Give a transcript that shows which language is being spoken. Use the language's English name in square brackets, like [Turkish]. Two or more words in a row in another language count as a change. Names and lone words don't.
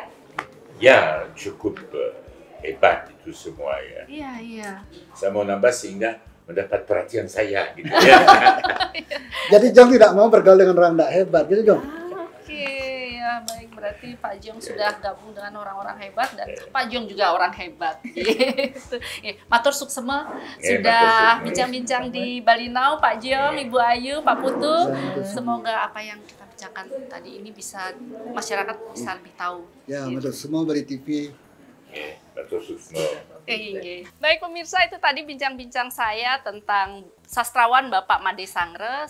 [Indonesian] Ya, cukup hebat itu semua ya. Iya. Saya mau nambah sehingga mendapat perhatian saya gitu ya. Jadi Jong tidak mau bergaul dengan orang tidak hebat gitu Jong. Ya baik, berarti Pak Jiong sudah gabung dengan orang-orang hebat dan Pak Jiong juga orang hebat. Gitu. [Balinese] Matur suksema [Indonesian] sudah bincang-bincang di Bali Now, Pak Jiong, Ibu Ayu, Pak Putu. Semoga apa yang kita bicarakan tadi ini bisa masyarakat bisa lebih tahu. Ya, betul. Semua Bali TV. [Balinese] Matur suksema. [Indonesian] Baik pemirsa, itu tadi bincang-bincang saya tentang sastrawan Bapak Made Sangre.